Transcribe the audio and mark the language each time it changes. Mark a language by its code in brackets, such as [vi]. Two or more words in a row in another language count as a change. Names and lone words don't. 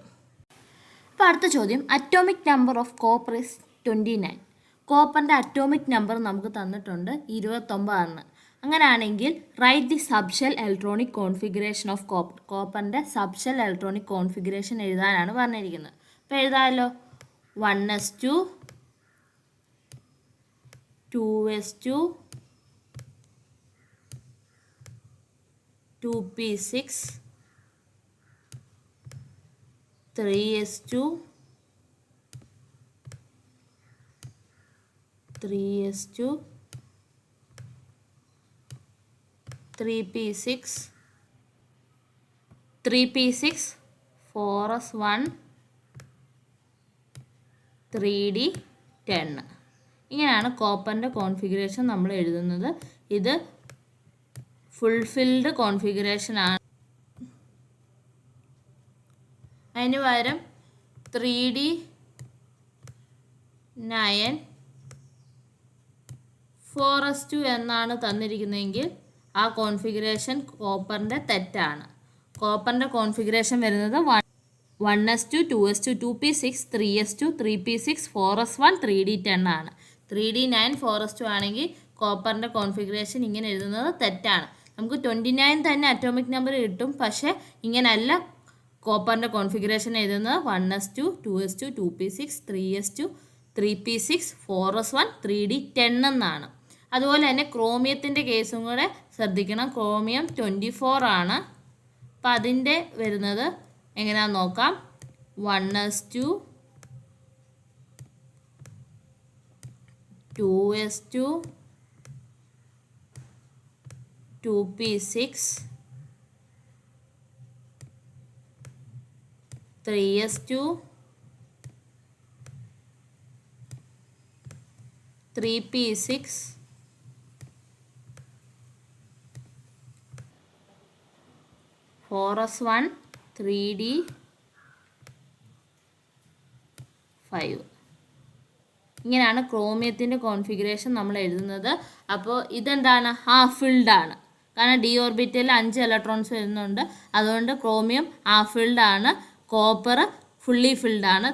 [ml] അപ്പോൾ അടുത്ത ചോദ്യം, [en] atomic number of copper is 29. [ml] കോപ്പറിൻ്റെ [en] atomic number [ml] നമുക്ക് തന്നിട്ടുണ്ട് 29. [en] അങ്ങനെയാണെങ്കിൽ write the subshell electronic configuration of copper. [ml] കോപ്പറിൻ്റെ [en] subshell electronic configuration [ml] എഴുതാനാണ് പറഞ്ഞിരിക്കുന്നത്. അപ്പോൾ എഴുതാമല്ലോ. 1s2 2s2 2p6 3s2 3s2 3p6 3p6 4s1 3d10. ഇങ്ങനെയാണ് കോപ്പറിൻ്റെ കോൺഫിഗറേഷൻ നമ്മൾ എഴുതുന്നത്. ഇത് ഫുൾഫിൽഡ് കോൺഫിഗറേഷനാണ്. അതിന് പകരം 3d9 4s2 എന്നാണ് തന്നിരിക്കുന്നതെങ്കിൽ ആ കോൺഫിഗറേഷൻ കോപ്പറിൻ്റെ തെറ്റാണ്. കോപ്പറിൻ്റെ കോൺഫിഗറേഷൻ വരുന്നത് 1s2 2s2 2p6 3s2 3p6 4s1 3d10 ആണ്. 3d9 4s2 ആണെങ്കിൽ കോപ്പറിൻ്റെ കോൺഫിഗറേഷൻ ഇങ്ങനെ എഴുതുന്നത് തെറ്റാണ്. നമുക്ക് 29 തന്നെ [en] atomic number [ml] കിട്ടും, പക്ഷേ ഇങ്ങനെയല്ല കോപ്പറിൻ്റെ കോൺഫിഗറേഷൻ എഴുതുന്നത്. 1s2 2s2 2p6 3s2 3p6 4s1 3d10 എന്നാണ്. അതുപോലെ തന്നെ ക്രോമിയത്തിൻ്റെ കേസും കൂടെ ശ്രദ്ധിക്കണം. ക്രോമിയം 24 ആണ്. അപ്പം അതിൻ്റെ വരുന്നത് എങ്ങനെയാണെന്ന് നോക്കാം. 1s2 2s2 2p6 3s2 3p6 4s1 3d5. ഇങ്ങനെയാണ് ക്രോമിയത്തിൻ്റെ കോൺഫിഗറേഷൻ നമ്മൾ എഴുതുന്നത്. അപ്പോൾ ഇതെന്താണ്? [en] half filled [ml] ആണ്. കാരണം ഡി ഓർബിറ്റലിൽ 5 ഇലക്ട്രോൺസ് വരുന്നുണ്ട്. അതുകൊണ്ട് ക്രോമിയം [en] half filled [ml] ആണ്. കോപ്പർ [en] fully filled [ml] ആണ്.